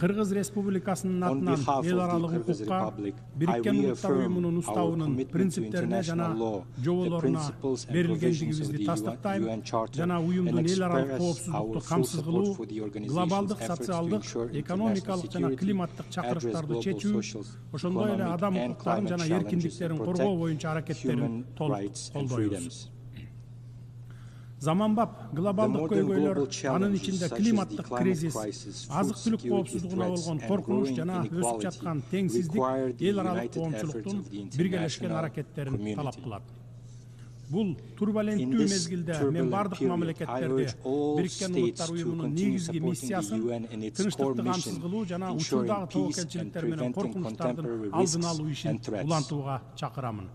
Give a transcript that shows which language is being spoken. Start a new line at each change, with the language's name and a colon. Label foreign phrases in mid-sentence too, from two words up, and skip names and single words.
English: On behalf of the Kyrgyz Republic, I reaffirm our commitment to international law, the principles and provisions of the UN Charter, and express our full support for the organization's efforts to ensure international security, address global social, economic, and climate challenges, and protect human rights and freedoms.
Kyrgyz: Заманбап глобалдык көйгөйлөр, анын ичинде климаттык кризис, азык-түлүк коопсуздугуна болгон коркунуч жана өсүп жаткан теңсиздик эл аралык коомчулуктун биргелешкен аракеттерин талап кылат. Бул турбуленттүү мезгилде мен бардык мамлекеттерди Бириккен Улуттар Уюмунун негизги миссиясын тынчтыкты камсыз кылуу жана учурдагы тобокелчиликтер менен коркунучтардын алдын алуу ишин улантууга чакырамын.